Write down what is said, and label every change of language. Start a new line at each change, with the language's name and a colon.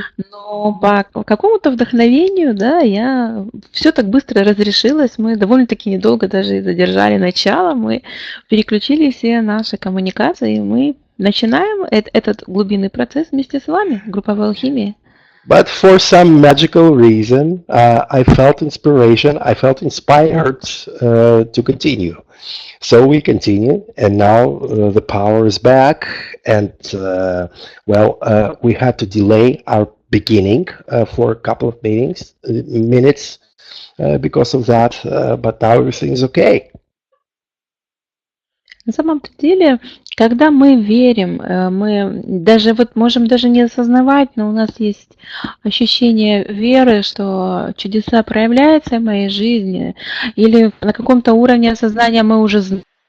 Russian: Но по какому-то вдохновению, да, все так быстро разрешилось. Мы довольно-таки недолго даже задержали начало. Мы переключили все наши коммуникации, и мы начинаем этот глубинный процесс вместе с вами, групповой алхимии.
English: But for some magical reason, I felt inspiration. I felt inspired to continue. So we continue, and now the power is back. And we had to delay our beginning for a couple of minutes because of that. But now everything is okay.
Russian: На самом деле, когда мы верим, мы даже можем даже не осознавать, но у нас есть ощущение веры, что чудеса проявляются в моей жизни, или на каком-то уровне осознания мы уже знаем.